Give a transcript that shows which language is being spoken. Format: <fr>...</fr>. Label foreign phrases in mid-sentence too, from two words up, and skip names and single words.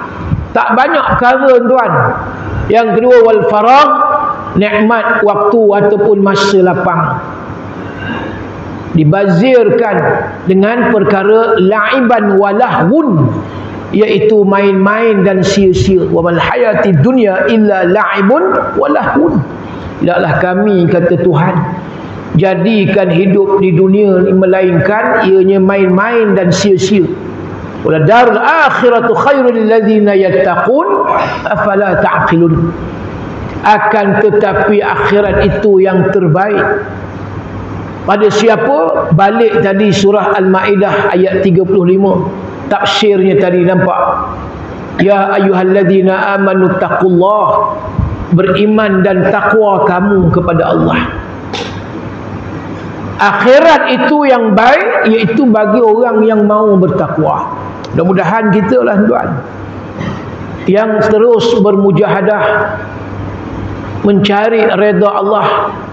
<ms>Tak banyak perkara tuan. Yang kedua,</ms> <ar>والفراغ,</ar> <ms>nikmat waktu ataupun masa lapang. Dibazirkan dengan perkara</ms> <ar>لعب ولهو,</ar> <ms>iaitu main-main dan sia-sia.</ms> <ar>وما الحياة الدنيا إلا لعب ولهو.</ar> <ms>Tidaklah kami, kata Tuhan, jadikan hidup di dunia ini melainkan ianya main-main dan sia-sia.</ms> <ar>ولدار الآخرة خير للذين يتقون أفلا تعقلون.</ar> <ms>Akan tetapi akhirat itu yang terbaik pada siapa? Balik tadi surah Al-Maidah ayat 35. Tafsirnya tadi nampak.</ms> <ar>يا أيها الذين آمنوا اتقوا الله,</ar> <ms>beriman dan takwa kamu kepada Allah. Akhirat itu yang baik, iaitu bagi orang yang mau bertakwa. Mudah-mudahan kita lah tuan yang terus bermujahadah mencari redha Allah.</ms>